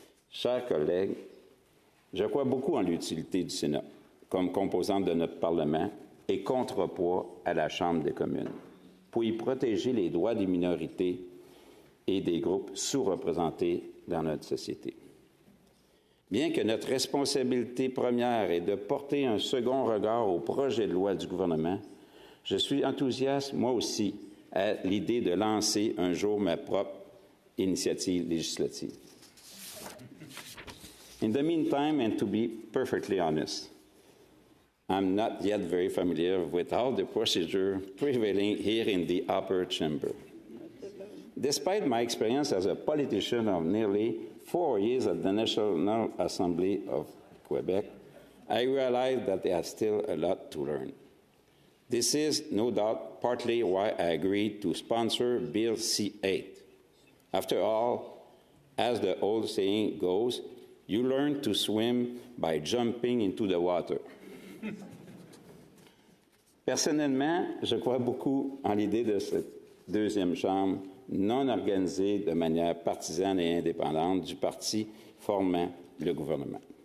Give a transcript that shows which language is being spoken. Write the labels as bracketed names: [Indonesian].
[French] Chers collègues, je crois beaucoup en l'utilité du Sénat comme composante de notre Parlement et contrepoids à la Chambre des communes pour y protéger les droits des minorités et des groupes sous-représentés dans notre société. Bien que notre responsabilité première est de porter un second regard au projet de loi du gouvernement, je suis enthousiaste, moi aussi, à l'idée de lancer un jour ma propre initiative législative. [English] In the meantime, and to be perfectly honest, I'm not yet very familiar with all the procedure prevailing here in the upper chamber. Despite my experience as a politician of nearly 4 years at the National Assembly of Quebec, I realize that there is still a lot to learn. This is, no doubt, partly why I agreed to sponsor Bill C-8. After all, as the old saying goes, you learn to swim by jumping into the water. [French] Personnellement, je crois beaucoup en l'idée de cette deuxième chambre non organisée de manière partisane et indépendante du parti formant le gouvernement.